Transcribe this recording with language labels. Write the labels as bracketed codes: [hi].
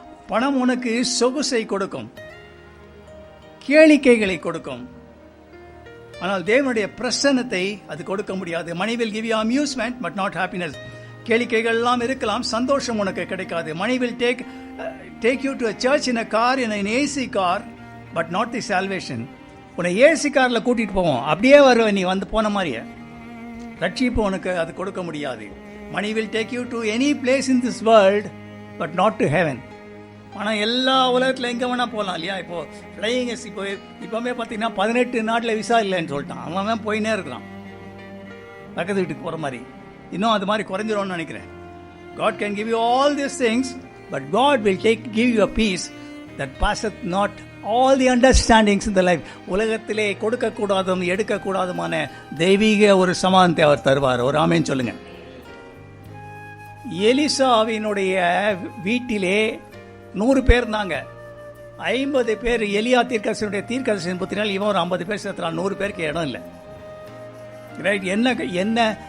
[ta] பணம் உனக்கு சொகுசை கொடுக்கும், கேளிக்கைகளை கொடுக்கும், ஆனால் தேவனுடைய பிரசன்னத்தை அது கொடுக்க முடியாது. [en] Money will give you amusement but not happiness. [ta] கேளிக்கைகள் எல்லாம் இருக்கலாம், சந்தோஷம் உனக்கு கிடைக்காது. [en] Money will take you to a church in a car, in an AC car, but not the salvation. [ta] உன்னை ஏசி காரில் கூட்டிகிட்டு போவோம், அப்படியே வருவேன் நீ வந்து போன மாதிரியே. ரட்சிப்பு உனக்கு அது கொடுக்க முடியாது. [en] Money will take you to any place in this world but not to heaven. [ta] ஆனால் எல்லா உலகத்தில் எங்கே வேணால் போகலாம் இல்லையா? இப்போது ஃப்ளையிங் இப்போவே பார்த்தீங்கன்னா 18 நாட்டில் விசா இல்லைன்னு சொல்லிட்டான். அவன் போயினே இருக்கிறான் பக்கத்து வீட்டுக்கு போகிற மாதிரி. இன்னும் அது மாதிரி குறைஞ்சிரும்னு நினைக்கிறேன். [en] God can give you all these things, but God will give you a peace that passeth not all the understandings in the life. [ta] உலகத்திலே கொடுக்கக்கூடாதும் எடுக்கக்கூடாதுமான தெய்வீக ஒரு சமாதானத்தை அவர் தருவார். ஒரு ஆமேன்னு சொல்லுங்க. எலிசாவினுடைய வீட்டிலே 100 பேர் இருந்தாங்க. 50 பேர் எலியா தீர்க்கதரிசியின் புத்திரனால், இவன் ஒரு 50 பேர் சேர்த்துறான். 100 பேருக்கு இடம் இல்லை. ரைட்? என்ன